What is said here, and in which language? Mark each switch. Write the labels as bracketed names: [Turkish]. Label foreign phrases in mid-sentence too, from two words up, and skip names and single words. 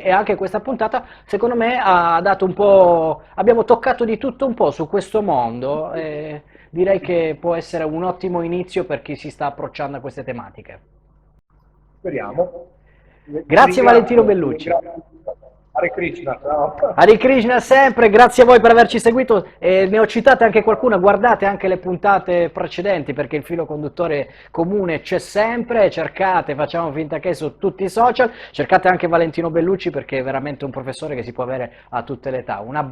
[Italian] E anche questa puntata, secondo me, ha dato un po'. Abbiamo toccato di tutto un po' su questo mondo. E direi che può essere un ottimo inizio per chi si sta approcciando a queste tematiche. Speriamo. Ti Grazie Valentino ringrazio, ti Bellucci. ringrazio. Hare Krishna, ciao. Hare Krishna sempre, grazie a voi per averci seguito. Ne ho citate anche qualcuna, guardate anche le puntate precedenti perché il filo conduttore comune c'è sempre, cercate, facciamo finta che su tutti i social, cercate anche Valentino Bellucci perché è veramente un professore che si può avere a tutte le età.